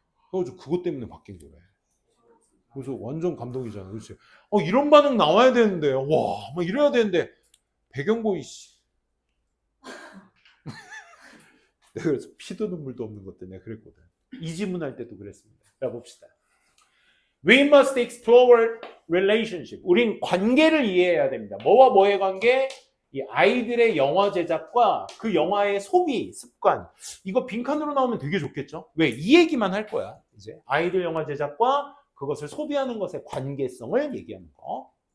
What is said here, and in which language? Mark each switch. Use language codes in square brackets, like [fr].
[ko] 그래서 그것 때문에 바뀐 거래. 그래서 완전 감동이잖아. 그렇지? 이런 반응 나와야 되는데 와, 막 이래야 되는데 배경보이 씨. 내가 그래서 피도 눈물도 없는 것 때문에 그랬거든. 이지문 할 때도 그랬습니다. 자 봅시다. [en] We must explore relationship. [ko] 우린 관계를 이해해야 됩니다. 뭐와 뭐의 관계? 이 아이들의 영화 제작과 그 영화의 소비 습관. 이거 빈칸으로 나오면 되게 좋겠죠? 왜? 이 얘기만 할 거야. 이제 아이들 영화 제작과 그것을 소비하는 것의 관계성을 얘기하는 거.